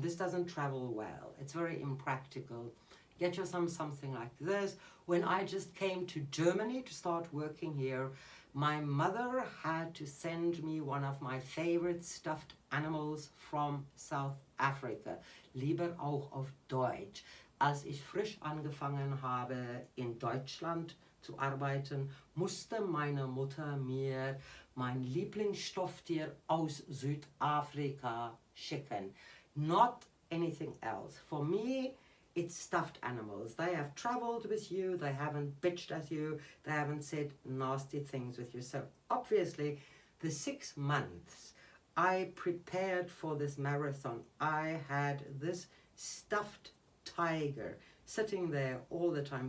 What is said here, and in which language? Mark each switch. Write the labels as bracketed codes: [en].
[en] This doesn't travel well. It's very impractical. Get yourself something like this. When I just came to Germany to start working here, my mother had to send me one of my favorite stuffed animals from South Africa. [de] Lieber auch auf Deutsch. Als ich frisch angefangen habe in Deutschland zu arbeiten, musste meine Mutter mir mein Lieblingsstofftier aus Südafrika schicken. [en] Not anything else. For me, it's stuffed animals. They have traveled with you, they haven't bitched at you, they haven't said nasty things with you. So obviously, the 6 months I prepared for this marathon, I had this stuffed tiger sitting there all the time.